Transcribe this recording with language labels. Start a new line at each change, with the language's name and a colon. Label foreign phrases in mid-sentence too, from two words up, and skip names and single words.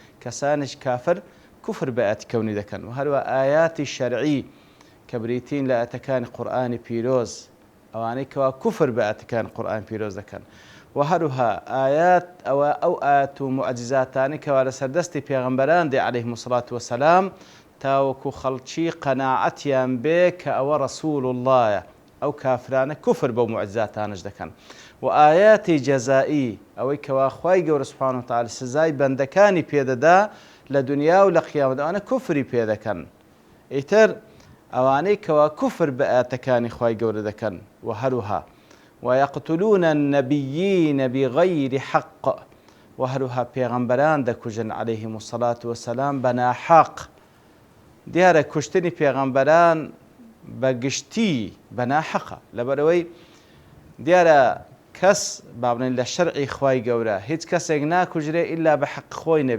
Central Kurdish: کەسانێک کافر کوفر بە ئاەتی کەونی دەکەن، و هەروە ئاەتی شەرعی کە بریتین لە ئاەتەکانی قورئانی پیرۆز، ئەوانەی کەوا کوفر بە ئاەتەکانی قورئانی پیرۆز دەکەن، و هەروها ئەو ئاەت و موعجیزاتانی کەوا لە سەردەستی پێغەمبەران دێ
Arabic: عەلەیهیمو سەڵات وەسەلام،
Central Kurdish: تاوەکو خەڵکی قەناعەتیان بێ کە ئەوە ڕەسوول اللهە، ئەو کافرانە کوفر بەو موعجیزاتانش دەکەن. و ئاەتی جەزائی، ئەوەی کەوا خی گەورە
Arabic: سوبحانە وتعالە
Central Kurdish: سزای بەندەکانی پێدەدا لە دنیا و لە قیامەت، ئەوانە کوفری پێ دەکەن. ئیتر ئەوانەی کەوا کوفر بە ئاەتەکانی خی گەورە دەکەن، و هەروها
Arabic: ويقتلون النبيين بغير حق،
Central Kurdish: و هەروها پێغەمبەران دەکوژن
Arabic: عەلەیهیمو الصەڵات وەسەلام
Central Kurdish: بە ناحەق. دیارە کوشتنی پێغەمبەران بە گشتی بە ناحەقە، لەبەرەوەی دیارە کەس با بڵێن لە شەرعی خی گەورە هیچ کەسێک ناکوژرێ ئیلا بە حەق خۆی نەبێ.